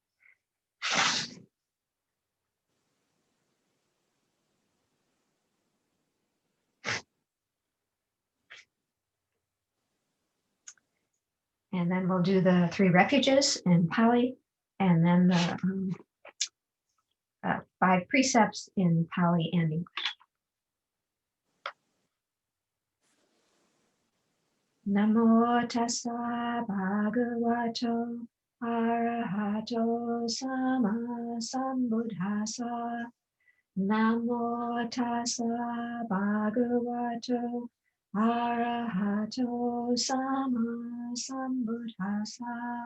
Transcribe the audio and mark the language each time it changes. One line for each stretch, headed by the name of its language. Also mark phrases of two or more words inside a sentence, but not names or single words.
English: And then we'll do the 3 refuges in Pali, and then the 5 precepts in Pali and English.
Pali: Namo tassa bhagavato arahato sama sambuddhassa. Namo tassa bhagavato arahato sama sambuddhassa.